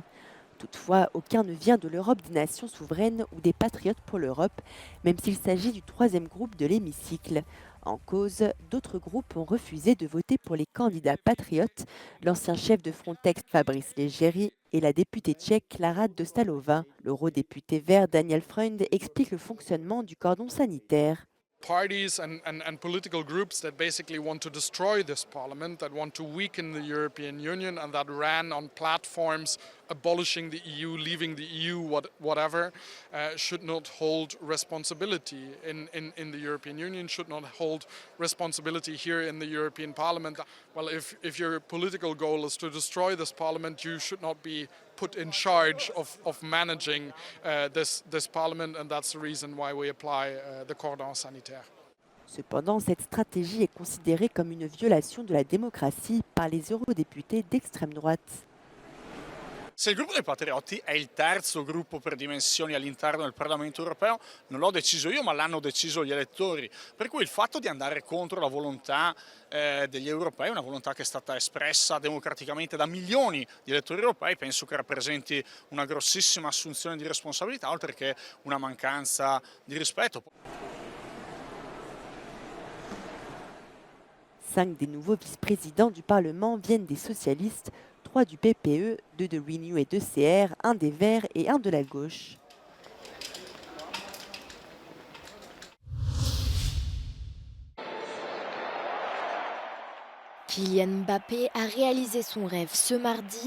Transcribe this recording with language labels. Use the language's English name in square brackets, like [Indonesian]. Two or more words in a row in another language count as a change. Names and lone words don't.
[French] Toutefois, aucun ne vient de l'Europe des nations souveraines ou des patriotes pour l'Europe, même s'il s'agit du 3e groupe de l'hémicycle. En cause, d'autres groupes ont refusé de voter pour les candidats patriotes, l'ancien chef de Frontex Fabrice Leggeri et la députée tchèque Klára Dostálová. L'eurodéputé vert Daniel Freund explique le fonctionnement du cordon sanitaire. [English] Parties and political groups that basically want to destroy this parliament, that want to weaken the European Union and that ran on platforms abolishing the EU, leaving the EU, whatever, should not hold responsibility in the European Union, should not hold responsibility here in the European Parliament. Well, if your political goal is to destroy this parliament, you should not be put in charge of managing this parliament, and that's the reason why we apply the [French] cordon sanitaire. Cependant, cette stratégie est considérée comme une violation de la démocratie par les eurodéputés d'extrême droite. [Italian] Se il gruppo dei Patriotti è il terzo gruppo per dimensioni all'interno del Parlamento europeo, non l'ho deciso io, ma l'hanno deciso gli elettori. Per cui il fatto di andare contro la volontà degli europei, una volontà che è stata espressa democraticamente da milioni di elettori europei, penso che rappresenti una grossissima assunzione di responsabilità, oltre che una mancanza di rispetto. [French] 5 des nouveaux vice-présidents du Parlement viennent des socialistes, 3 du PPE, 2 de Renew et 2 CR, 1 des Verts et 1 de la gauche. Kylian Mbappé a réalisé son rêve ce mardi.